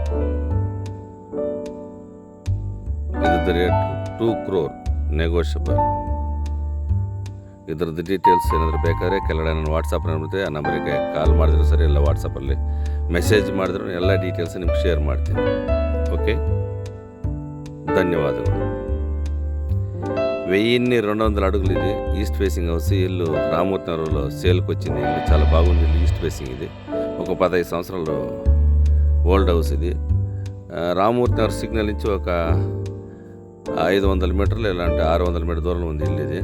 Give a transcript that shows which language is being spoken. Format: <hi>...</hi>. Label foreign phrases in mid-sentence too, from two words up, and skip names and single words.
<kn>ಇದ್ರದ್ದು ರೇಟ್ 2 crore ನೆಗೋಷಿಯಬಲ್. ಇದ್ರದ್ದು ಡೀಟೇಲ್ಸ್ ಏನಾದರೂ ಬೇಕಾದರೆ ಕೆಳಗಡೆ ನಾನು ವಾಟ್ಸಪ್ ನಂಬರ್, ಆ ನಂಬರಿಗೆ ಕಾಲ್ ಮಾಡಿದ್ರು ಸರಿ, ಇಲ್ಲ ವಾಟ್ಸಪ್ಪಲ್ಲಿ ಮೆಸೇಜ್ ಮಾಡಿದ್ರು ಎಲ್ಲ ಡೀಟೇಲ್ಸ್ ನಿಮ್ಗೆ ಶೇರ್ ಮಾಡ್ತೀನಿ.</kn> <te>ఓకే, ధన్యవాదాలు. 1200 అడుగులు ఇది</te> <en>east facing house.</en> <te>ఇల్లు రామూర్తి నగర్లో సేల్కి వచ్చింది. ఇల్లు చాలా బాగుంది. ఇల్లు</te> <en>east facing</en> <te>ఇది. ఒక 15 సంవత్సరాలు</te> <en>old house</en> <te>ఇది. రామూర్తి నగర్ సిగ్నల్ నుంచి ఒక 500 మీటర్లు, ఇలాంటి 600 మీటర్ దూరంలో ఉంది ఇల్లు ఇది.</te>